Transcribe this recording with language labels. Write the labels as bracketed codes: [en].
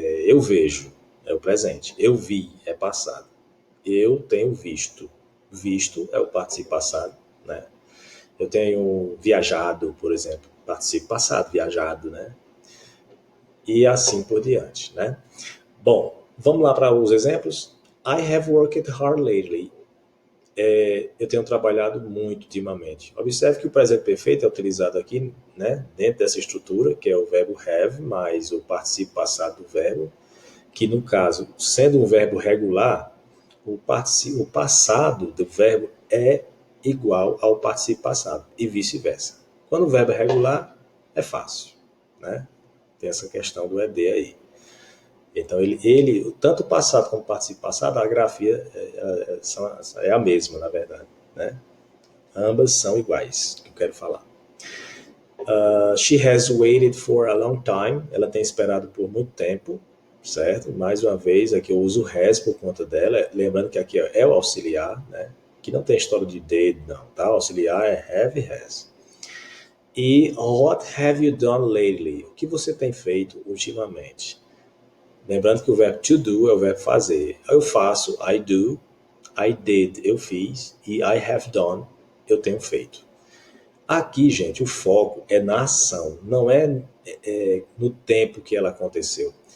[pt] Eu vejo, é o presente. Eu vi, é passado. Eu tenho visto. Visto é o particípio passado, né? Eu tenho viajado, por exemplo. Particípio passado, viajado, né? E assim por diante, né? Bom, vamos lá para os exemplos. [en] I have worked hard lately. [pt] Eu tenho trabalhado muito ultimamente. Observe que o presente perfeito é utilizado aqui, né, dentro dessa estrutura, que é o verbo have, mais o particípio passado do verbo, que no caso, sendo um verbo regular, o passado do verbo é igual ao particípio passado, e vice-versa. Quando o verbo é regular, é fácil, né? Tem essa questão do ED aí. Então, tanto o passado como o particípio passado, a grafia é a mesma, na verdade, né? Ambas são iguais, que eu quero falar. [en] She has waited for a long time. [pt] Ela tem esperado por muito tempo, certo? Mais uma vez, aqui eu uso has por conta dela. Lembrando que aqui é o auxiliar, né? Que não tem história de did, não, tá? O auxiliar é have e has. [en] E what have you done lately? [pt] O que você tem feito ultimamente? Lembrando que o verbo to do é o verbo fazer. Eu faço, [en] I do, I did, [pt] eu fiz, e [en] I have done, [pt] eu tenho feito. Aqui, gente, o foco é na ação, não é no tempo que ela aconteceu.